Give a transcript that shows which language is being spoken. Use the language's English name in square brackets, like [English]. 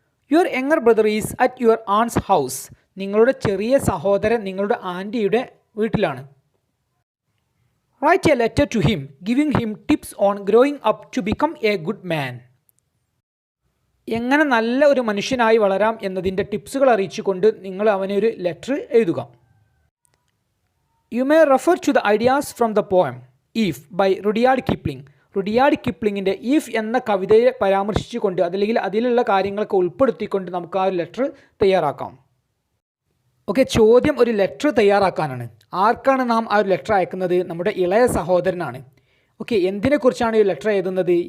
[English] Your younger brother is at your aunt's house. [Malayalam] നിങ്ങളുടെ ചെറിയ സഹോദരൻ നിങ്ങളുടെ ആൻറ്റിയുടെ വീട്ടിലാണ്. [English] Write a letter to him giving him tips on growing up to become a good man. [Malayalam] എങ്ങനെ നല്ല ഒരു മനുഷ്യനായി വളരാം എന്നതിൻ്റെ ടിപ്സുകൾ അറിയിച്ചുകൊണ്ട് നിങ്ങൾ അവനൊരു ലെറ്റർ എഴുതുക. [English] You may refer to the ideas from the poem Eve by Rudyard Kipling. [Malayalam] Rudyard കിപ്ലിങ്ങിൻ്റെ if എന്ന കവിതയെ പരാമർശിച്ചുകൊണ്ട് അതല്ലെങ്കിൽ അതിലുള്ള കാര്യങ്ങളൊക്കെ ഉൾപ്പെടുത്തിക്കൊണ്ട് നമുക്ക് ആ ഒരു ലെറ്റർ തയ്യാറാക്കാം. ഓക്കെ, ചോദ്യം ഒരു ലെറ്റർ തയ്യാറാക്കാനാണ്. ആർക്കാണ് നാം ആ ഒരു ലെറ്റർ അയക്കുന്നത്? നമ്മുടെ ഇളയ സഹോദരനാണ്. ഓക്കെ, എന്തിനെക്കുറിച്ചാണ് ഈ ലെറ്റർ എഴുതുന്നത്?